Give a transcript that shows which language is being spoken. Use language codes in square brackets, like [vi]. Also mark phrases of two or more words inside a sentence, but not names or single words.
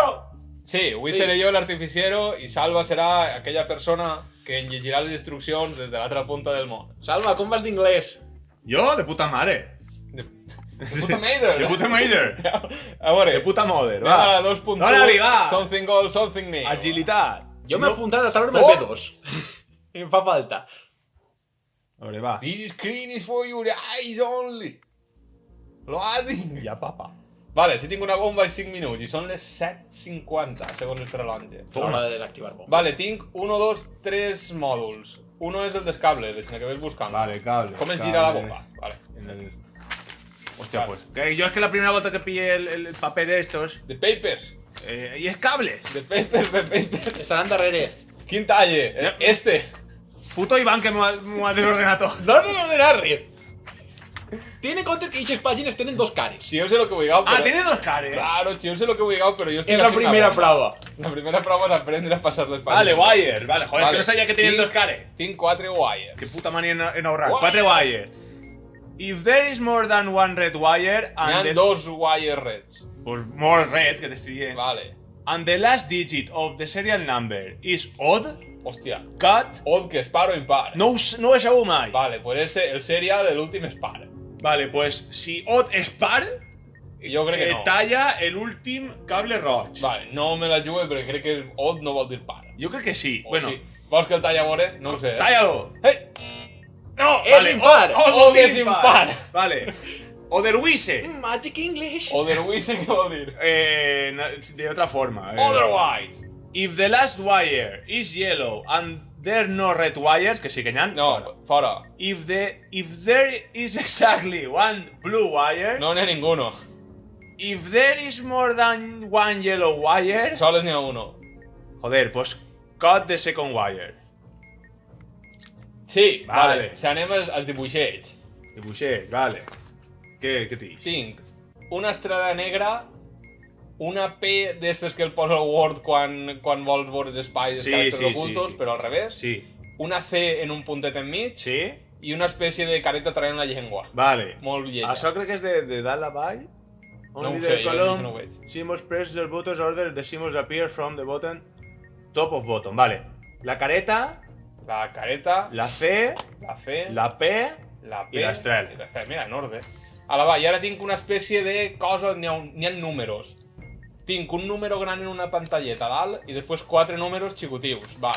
[ca] Sí, avui seré jo l'artificiero i Salva serà aquella persona que en llegirà les instruccions des de l'altra punta del món. Salva, com vas d'inglès? Jo, de puta mare. De puta Maider! De puta Maider. A veure, De puta moder, anem a va. la 2.1, Dale, va. [en] something old, something new. [ca] Agilitat. Jo m'he apuntat a treure-me Oh! el B2. I em fa falta. A veure, va. [en] This screen is for your eyes only. Loading. [ca] Ja, papa. Vale, si tinc una bomba i 5 minuts i són les 7:50 segons el rellotge. L'hora de desactivar bomba. Vale, tinc 1, 2, 3 mòduls. Uno és el dels cables, deixa que ves buscant. Vale, cable. Com es gira la bomba? Vale. En el... Hostia, Vale. [es] pues. Que yo es que la primera vuelta que pillé el papel de estos. [en] The papers. [es] Y es cables. [en] The papers. [ca] Estaran darrere. Quin talle? Ja. [es] Este. [ca] Puto Iván que m'ho ha desordenat tot. No has de ordenar res. Tiene en compte que aquestes pàgines tenen dos cares. [es] Si yo sé lo que voy a [ca] Ah, tiene dos cares. [es] Claro, si yo sé lo que voy a pero yo estoy [ca] És la [es] haciendo [ca] primera [es] una bomba. [ca] prova. [es] La primera prueba es aprender a pasar las Vale, páginas. wire. Vale, joder, Vale. que no sabía que tenían [ca] Tinc- [es] dos cares. [ca] Tinc 4 wires. [es] Qué puta manía en ahorrar. [en] Wire. 4 wires. If there is more than one red wire [ca] N'hi ha [en] and the... [ca] dos [en] wire reds. [es] Pues [en] more red, [es] que te estoy diciendo. Vale. [en] And the last digit of the serial number is odd, [ca] Hostia. [en] cut, [es] Odd que es par o impar. [ca] no he sabut mai. [es] Vale, pues este, el serial, el último es par. Vale, pues si odd es par, [ca] Jo crec que no. talla el últim cable roig. Vale, no me la jugue perquè crec que odd no vol dir par. Jo crec que sí. O [es] Bueno, [ca] sí. Vols que el talla a veure? No ho sé. talla-lo. Hey! No! És impar. Odd és impar. Vale. [en] Otherwise. Magic English. Otherwise, [ca] què vol dir? [es] De otra forma. [en] Otherwise. If the last wire is yellow and there are no red wires, [ca] que sí que n'hi ha, No, fora. [en] If there is exactly one blue wire, [ca] No n'hi ha ninguno. [en] if there is more than one yellow wire, [ca] Sols n'hi ha uno. [es] joder, pues [en] cut the second wire. [ca] Sí, Vale. vale. Si anem als dibuixets. Dibuixet, vale. Què t'ix? Tinc una estrella negra, una P d'estes que el posa el Word quan vols veure els espais, els Sí, caràcters sí, sí, [es] ocultos, [ca] sí. però al revés. Sí. Una C en un puntet enmig Sí? i una espècie de careta traient la llengua. Vale. Molt lleia. Això crec que és de dalt a baix. No ho [en] Only [ca] sé, [en] the [ca] jo [en] column, [ca] no ho veig. [en] symbols press the buttons order, the symbols appear from the button, top of button. [ca] Vale. La careta, La careta, la C, la C, la P, la P i l'estrel. i l'estrel. Mira, en ordre. Ara va, i ara tinc una espècie de cosa, n'hi ha números. Tinc un número gran en una pantalleta a dalt i després 4 números xicutius, baix.